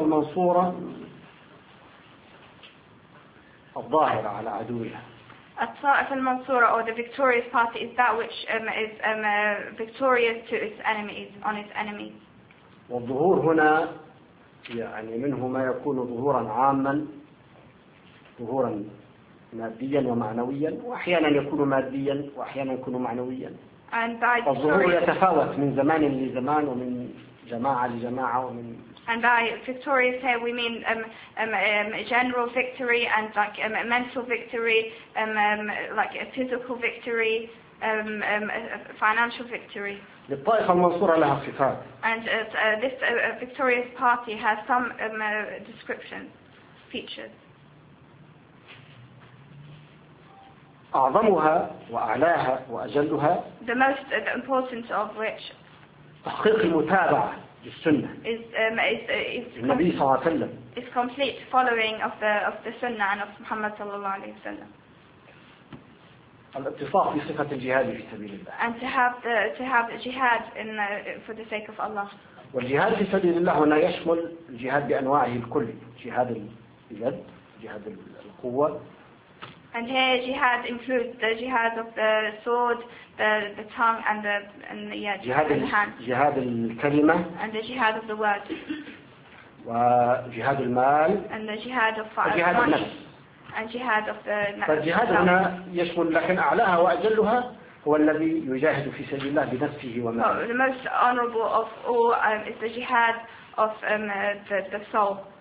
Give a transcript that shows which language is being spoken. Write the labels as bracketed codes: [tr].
[ar] الطائفة المنصورة الظاهرة على عدوها. [en] الطائفة المنصورة أو the victorious party is that which is victorious to its enemies on its enemies. [ar] والظهور هنا يعني منه ما يكون ظهورا عاما ظهورا ماديا ومعنويا وأحيانا يكون ماديا وأحيانا يكون معنويا. [en] And by victorious. [ar] الظهور يتفاوت من زمان لزمان ومن جماعة لجماعة ومن. [en] And by victorious here we mean general victory and like mental victory, like a physical victory, a financial victory. [ar] للطائفة المنصورة لها صفات. [en] And this victorious party has some description features. [ar] أعظمها وأعلاها وأجلها. [en] The most the importance of which. [ar] تحقيق المتابعة. السنة. النبي صلى الله عليه وسلم. [en] It's complete following of the Sunnah and of Muhammad [ar] صلى الله عليه وسلم. الاتصاف بصفة الجهاد في سبيل الله. [en] And to have jihad in for the sake of Allah. [ar] والجهاد في سبيل الله هنا يشمل الجهاد بأنواعه الكل. جهاد اليد، جهاد القوة. [en] And here jihad includes the jihad of the sword, the tongue, and the hand. [ar] Jihad الكلمة. [en] And the jihad of the word. [ar] وجهاد المال. [en] And the jihad of money. [ar] وجهاد النفس. [en] And jihad of the [ar] نفس. فالجهاد هنا يشمل لكن أعلاها وأجلها هو الذي يجاهد في سبيل الله بنفسه وماله. [en] So the most honorable of all is the jihad of the soul.